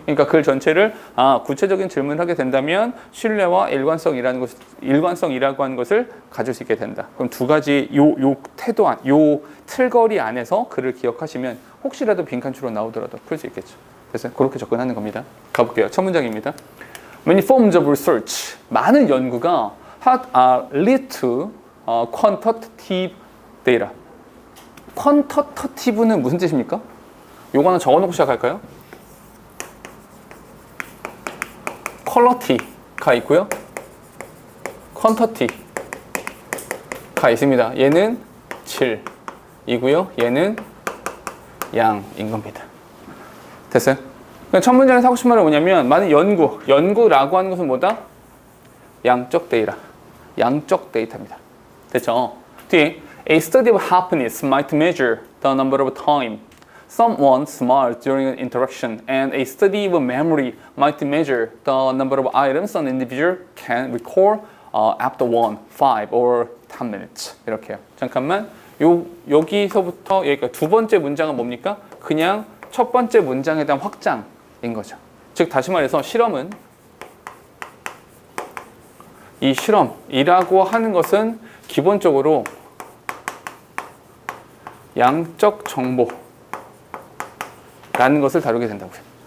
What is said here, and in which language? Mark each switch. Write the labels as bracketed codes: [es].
[ko] 그러니까 글 전체를 구체적인 질문을 하게 된다면 신뢰와 일관성이라고 하는 것을 가질 수 있게 된다. 그럼 두 가지 요 틀거리 안에서 글을 기억하시면 혹시라도 빈칸 추론 나오더라도 풀 수 있겠죠. 그래서 그렇게 접근하는 겁니다. 가볼게요. 첫 문장입니다. [en] Many forms of research. [ko] 많은 연구가 [en] lead to quantitative data. [ko] quantitative는 무슨 뜻입니까? 요거 하나 적어놓고 시작할까요? quality가 있고요. quantity가 있습니다. 얘는 질이고요. 얘는 양인 겁니다. 됐어요? 그러니까 첫 문장에서 하고 싶은 말은 뭐냐면 많은 연구라고 하는 것은 뭐다? 양적 데이터입니다. 됐죠? [en] 뒤에 A study of happiness might measure the number of time someone smiles during an interaction, and a study of memory might measure the number of items an individual can recall after 1, 5, or 10 minutes. [ko] 이렇게요. 잠깐만. 여기서부터 여기까지 두 번째 문장은 뭡니까? 그냥 첫 번째 문장에 대한 확장인 거죠. 즉 다시 말해서 실험은 이 실험이라고 하는 것은 기본적으로 양적 정보라는 것을 다루게 된다고요.